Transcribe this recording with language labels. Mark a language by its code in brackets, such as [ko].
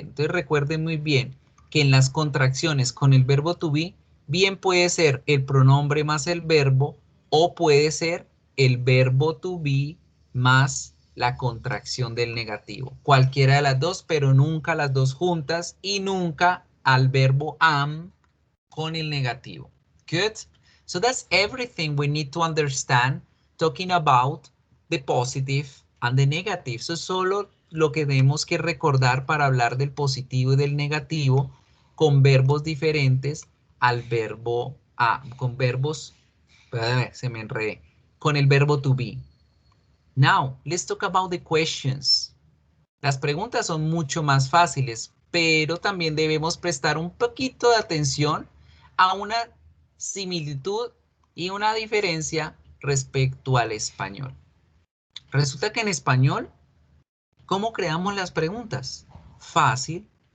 [es] Entonces recuerden muy bien que en las contracciones con el verbo to be, bien puede ser el pronombre más el verbo o puede ser el verbo to be más la contracción del negativo. Cualquiera de las dos, pero nunca las dos juntas y nunca al verbo am con el negativo. [en] Good? So that's everything we need to understand talking about the positive and the negative. [es] Eso es solo lo que tenemos que recordar para hablar del positivo y del negativo con verbos diferentes al verbo con verbos, se me enredé, con el verbo to be. [en] Now, let's talk about the questions. [es] Las preguntas son mucho más fáciles, pero también debemos prestar un poquito de atención a una similitud y una diferencia respecto al español. Resulta que en español, ¿cómo creamos las preguntas? Fácil.